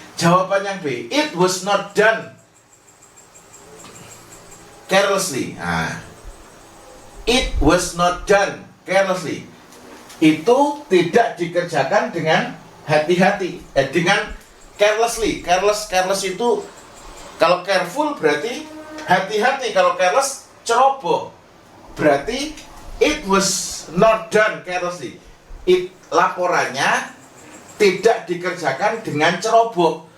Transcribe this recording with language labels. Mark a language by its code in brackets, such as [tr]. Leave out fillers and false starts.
[id] Jawaban yang B, [en] it was not done carelessly. It was not done carelessly. [id] Itu tidak dikerjakan dengan hati-hati. Dengan carelessly. Careless itu, kalau careful berarti hati-hati. Kalau careless, ceroboh. Berarti [en] it was not done carelessly. [id] Laporannya tidak dikerjakan dengan ceroboh.